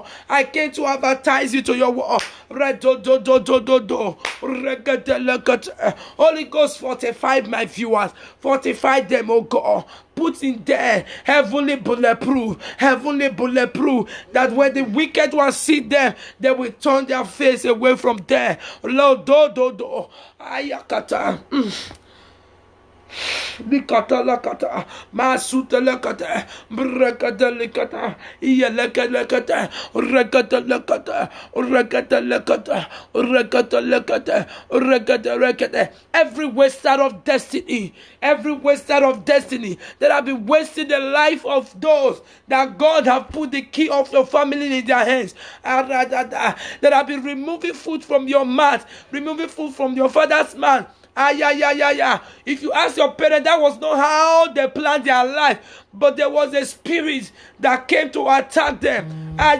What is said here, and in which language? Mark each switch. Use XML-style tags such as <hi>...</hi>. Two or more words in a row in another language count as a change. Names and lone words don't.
<en>I came to advertise you to your world. Holy Ghost, fortify my viewers. Fortify them, oh God. Put in there heavenly bulletproof, that when the wicked ones see them, they will turn their face away from there. Lord, ayakata. Likata lakata, masuta lakata, brekata likata, yeleka lakata, rekata lakata, rekata lakata, rekata lakata, rekata. Every waster of destiny that have been wasting the life of those that God have put the key of your family in their hands, that have been removing food from your mouth, removing food from your father's mouth, If you ask your parents, that was not how they planned their life, but there was a spirit that came to attack them.</en>